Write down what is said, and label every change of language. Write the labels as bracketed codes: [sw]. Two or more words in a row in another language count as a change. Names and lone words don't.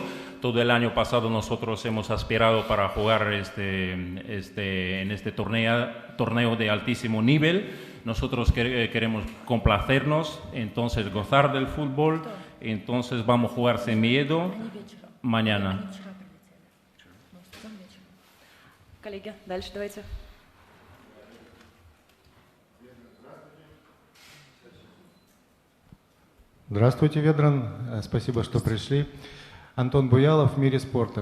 [es] Todo el año pasado nosotros hemos aspirado para jugar en este torneo de altísimo nivel. Nosotros queremos complacernos, entonces gozar del fútbol. Entonces vamos a jugar sin miedo mañana. [ru] Коллеги, дальше давайте. Здравствуйте, Ведран. Спасибо, что пришли. Антон Буялов, в мире спорта.